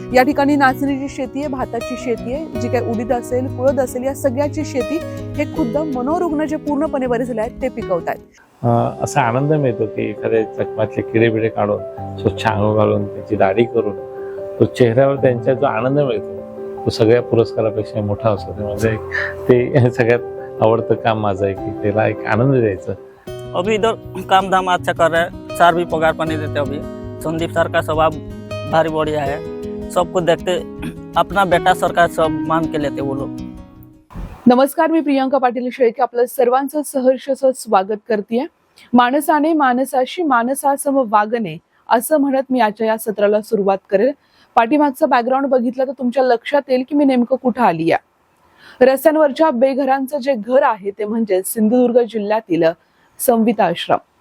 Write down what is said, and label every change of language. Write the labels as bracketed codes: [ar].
[mr] या ठिकाणी नाचणीची शेती आहे, भाताची शेती आहे, जी काही उडीद असेल, कुळद असेल, या सगळ्याची शेती हे खुद्द मनोरुग्ण जे पूर्णपणे बरे झाले आहेत ते पिकवतायत. असा आनंद मिळतो की एखाद्या चकमातले किडे काढून स्वच्छ अंघोळ घालून त्याची दाढी करून तो चेहऱ्यावर त्यांचा जो आनंद मिळतो तो सगळ्या पुरस्कारापेक्षा मोठा असतो. म्हणजे ते सगळ्यात आवडतं काम माझं आहे की त्याला एक आनंद द्यायचा. [hi] अभी इधर काम धाम अच्छा कर रहे हैं, सर भी पगार पानी देते। अभी संदीप सर का स्वभाव भारी बढ़िया है, सबको देखते अपना बेटा सरकार सब मान के लेते वो लोग। [mr] नमस्कार, मी प्रियांका पाटील शेळके आपलं सर्वांचं सहर्ष स्वागत करते. माणसाने माणसाशी माणसासम वागणे असं म्हणत मी आजच्या या सत्राला सुरुवात करेल. पाठीमागचं बॅकग्राऊंड बघितलं तर तुमच्या लक्षात येईल की मी नेमकं कुठं आली आहे. रस्त्यांवरच्या बेघरांचं जे घर आहे ते म्हणजे सिंधुदुर्ग जिल्ह्यातील संविता आश्रम.